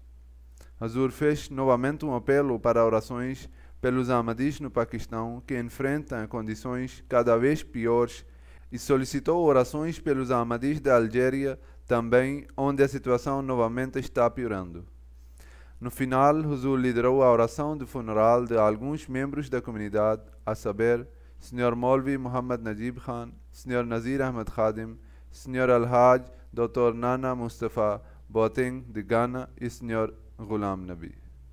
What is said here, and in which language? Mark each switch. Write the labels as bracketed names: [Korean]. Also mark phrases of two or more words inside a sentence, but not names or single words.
[Portuguese] Hazur fez novamente um apelo para orações pelos Ahmadis no Paquistão, que enfrentam condições cada vez piores, e solicitou orações pelos Ahmadis da Algéria também, onde a situação novamente está piorando. No final, Huzur liderou a oração de funeral de alguns membros da comunidade, a saber, Sr. Molvi Muhammad Najib Khan, Sr. Nazir Ahmed Khadim, Sr. Al-Haj Dr. Nana Mustafa Boateng de Ghana e Sr. Ghulam Nabi.